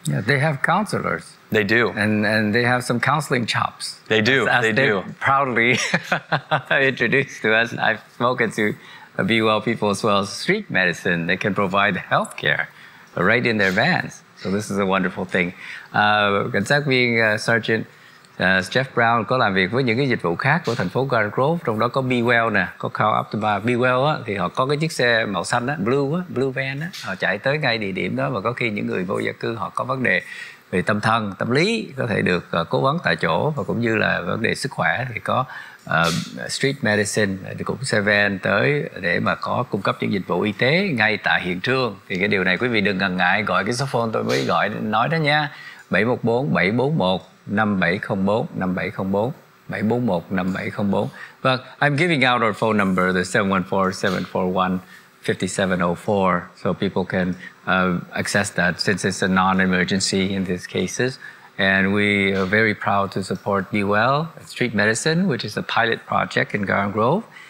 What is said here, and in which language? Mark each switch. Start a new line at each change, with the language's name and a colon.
English: Yeah, they have counselors. They do. And they have some counseling chops. They do. As they do. Proudly introduced to us. I've spoken to Be Well people as well. Street medicine, they can provide health care right in their vans. So this is a wonderful thing.
Vietnamese: Cảnh sát viên Sergeant Jeff Brown có làm việc với những cái dịch vụ khác của thành phố Garden Grove, trong đó có Be Well nè, có Call Optima. Be Well á, thì họ có cái chiếc xe màu xanh á, blue van á, họ chạy tới ngay địa điểm đó, và có khi những người vô gia cư họ có vấn đề về tâm thần, tâm lý có thể được cố vấn tại chỗ, và cũng như là vấn đề sức khỏe thì có street medicine thì cũng xe van tới để mà có cung cấp những dịch vụ y tế ngay tại hiện trường. Thì cái điều này quý vị đừng ngần ngại gọi cái số phone tôi mới nói đó nha, 714-741 5704 5704 741 5704.
English: Vâng, I'm giving out our phone number, the 714-741-5704, so people can access that since it's a non-emergency in these cases. And we are very proud to support Be Well Street Medicine, which is a pilot project in Garden Grove.